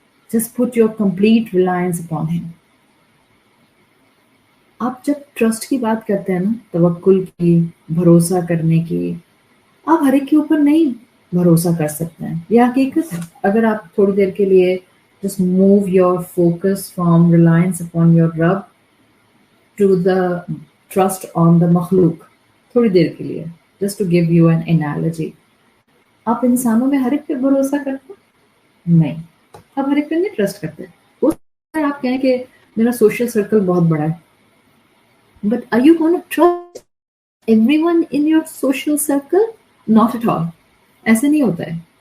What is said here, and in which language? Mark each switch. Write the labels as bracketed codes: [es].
[en] just put your complete reliance upon him۔ [ur] آپ جب trust کی بات کرتے ہیں نا، توکل کی، بھروسہ کرنے کی، آپ ہر ایک کے اوپر نہیں بھروسہ کر سکتے ہیں، یہ حقیقت ہے۔ اگر آپ تھوڑی دیر کے لیے [en] just move your focus from reliance upon your Rabb to the trust on the مخلوق [ur] تھوڑی دیر کے لیے, [en] just to give you an analogy. [ur] آپ انسانوں میں ہر ایک پہ بھروسہ کرتے نہیں, آپ ہر ایک پہ نہیں ٹرسٹ کرتے. ہو سکتا ہے آپ کہیں کہ میرا سوشل سرکل بہت بڑا ہے, but [en] are you going to trust everyone in your social circle? Not at all. [ur] ایسے نہیں ہوتا ہے.